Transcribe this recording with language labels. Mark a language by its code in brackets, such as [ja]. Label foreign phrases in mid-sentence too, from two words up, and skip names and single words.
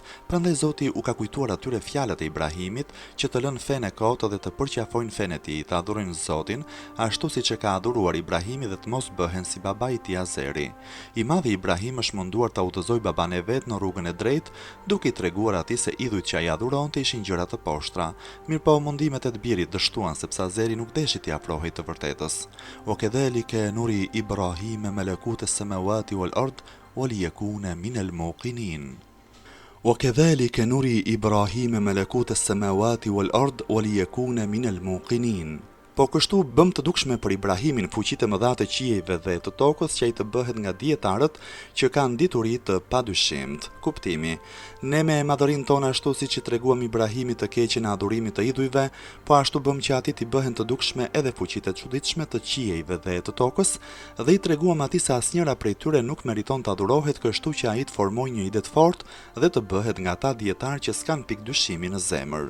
[sq] Prandaj Zoti u ka kujtuar atyre fjalët e Ibrahimit që të lënë fenë e kotë dhe të përqafojnë fenë e tij, të adhurojnë Zotin ashtu siç e ka adhuruar Ibrahimi dhe të mos bëhen si babai i tij Azeri. I madhi Ibrahim është munduar ta udhëzojë baban e vet në rrugën e drejtë, duke i treguar atij se idhujt që ai adhuronte ishin gjëra të poshtra. Mirpo mundimet e të birit dështuan sepse Azeri nuk deshi t'i afrohej të vërtetës. [ar] وكذلك نري إبراهيم ملكوت السماوات والأرض وليكون من الموقنين. وكذلك نري إبراهيم ملكوت السماوات والأرض وليكون من الموقنين. [sq] Po kështu bëm të dukshme për Ibrahimin fuqitë e mëdha të qiejve dhe të tokës që ai të bëhet nga dietarët që kanë dituri të padyshimit. Kuptimi: ne me madhërinë tonë ashtu siç i treguam Ibrahimit të keqen e adhurimit të idhujve, po ashtu bëm që atij t'i bëhen të dukshme edhe fuqitë e çuditshme të qiejve dhe të tokës, dhe i treguam atij se asnjëra prej tyre nuk meriton të adhurohet, kështu që ai të formojë një ide të fortë dhe të bëhet nga ata dietar që s'kan pikë dyshimi në zemër.